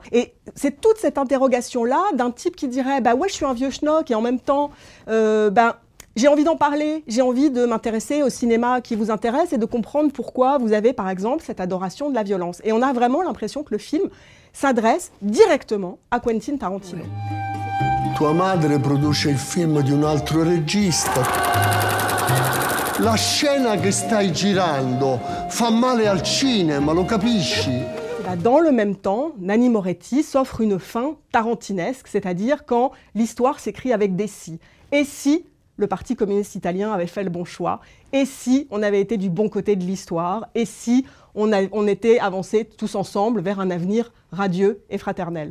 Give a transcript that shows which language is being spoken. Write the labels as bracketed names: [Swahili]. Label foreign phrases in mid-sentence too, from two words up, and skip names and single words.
[French] Et c'est toute cette interrogation-là d'un type qui dirait ouais, je suis un vieux schnock et en même temps, j'ai envie d'en parler, j'ai envie de m'intéresser au cinéma qui vous intéresse et de comprendre pourquoi vous avez, par exemple, cette adoration de la violence. Et on a vraiment l'impression que le film s'adresse directement à Quentin Tarantino. [Italian] Tua madre produce il film di un altro regista. La scena che stai girando fa male al cinema, lo capisci? [French] Dans le même temps, Nanni Moretti s'offre une fin tarantinesque, c'est-à-dire quand l'histoire s'écrit avec des si. Et si le Parti communiste italien avait fait le bon choix? Et si on avait été du bon côté de l'histoire? Et si on était avancés tous ensemble vers un avenir radieux et fraternel?